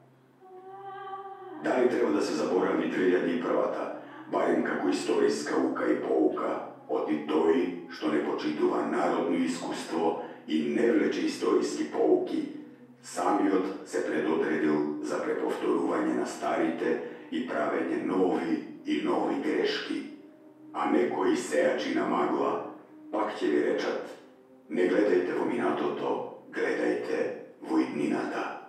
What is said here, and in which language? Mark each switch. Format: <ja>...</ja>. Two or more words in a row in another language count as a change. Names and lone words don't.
<mk>Дали треба да се заборави 2001-та, барем како историска ука и поука, оти тој што не почитува народно искуство и не влече историски поуки, самиот се предодредил за преповторување на старите и правење нови и нови грешки. A некои сејачи на магла пак ќе ви речат: не гледајте во минатото, гледајте во иднината.</mk>